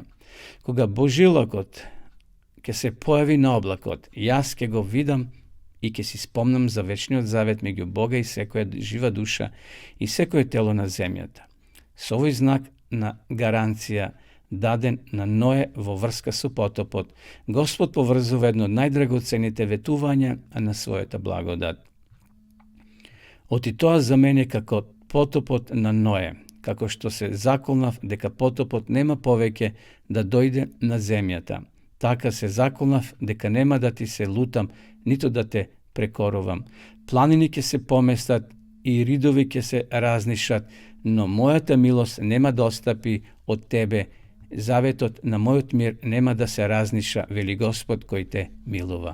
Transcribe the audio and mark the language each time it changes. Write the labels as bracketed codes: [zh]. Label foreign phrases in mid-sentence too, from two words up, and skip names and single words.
[mk] Кога Божилокот ќе се појави на облакот, јас ќе го видам и ќе си спомнам за вечниот завет меѓу Бога и секоја жива душа и секое тело на земјата. Со овој знак на гаранција даден на Ное во врска со потопот, Господ поврзува едно од најдрагоцените ветувања на својата благодат. Оти тоа за мене како потопот на Ное. како што се заколнав дека потопот нема повеќе да дојде на земјата. Така се заколнав дека нема да ти се лутам, ниту да те прекорувам. Планини ќе се поместат и ридови ќе се разнишат, но мојата милост нема да отстапи од тебе, заветот на мој мир нема да се разниша, вели Господ кој те милува.